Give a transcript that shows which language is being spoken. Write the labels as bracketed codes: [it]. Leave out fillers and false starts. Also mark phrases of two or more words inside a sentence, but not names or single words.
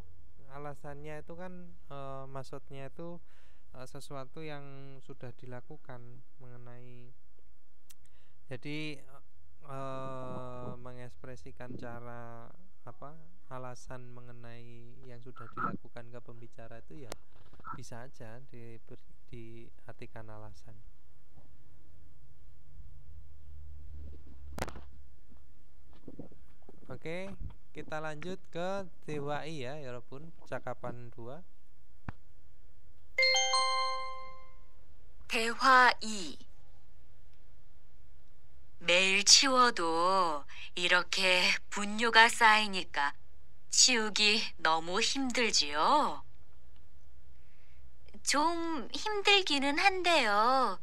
[id] Alasannya itu kan maksudnya itu sesuatu yang sudah dilakukan mengenai, jadi mengekspresikan cara apa, alasan mengenai yang sudah dilakukan ke pembicara itu ya bisa aja diartikan alasan. Oke, kita lanjut ke THI ya walaupun percakapan 2. [ko] 대화 2. 매일 치워도 이렇게 분뇨가 쌓이니까 치우기 너무 힘들지요? 좀 힘들기는 한데요.